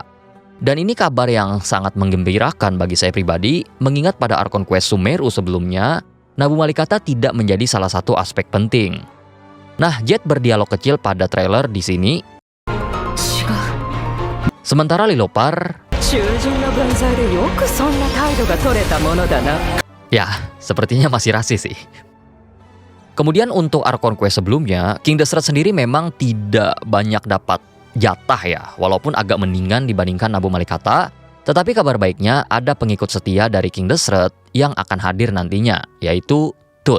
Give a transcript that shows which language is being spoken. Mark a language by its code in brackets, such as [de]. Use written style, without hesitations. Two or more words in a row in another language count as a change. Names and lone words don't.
[id] Dan ini kabar yang sangat menggembirakan bagi saya pribadi, mengingat pada Archon Quest Sumeru sebelumnya, Nabu Malikata tidak menjadi salah satu aspek penting. Nah, Jet berdialog kecil pada trailer di sini. Sementara Lilopar [ja] 囚人の分際でよくそんな態度が取れたものだな。 [id] Ya, sepertinya masih rasis sih. Kemudian untuk Archon Quest sebelumnya, King Desret sendiri memang tidak banyak dapat jatah ya, walaupun agak mendingan dibandingkan Nabu Malikata. Tetapi kabar baiknya ada pengikut setia dari King Desret yang akan hadir nantinya, yaitu Tut.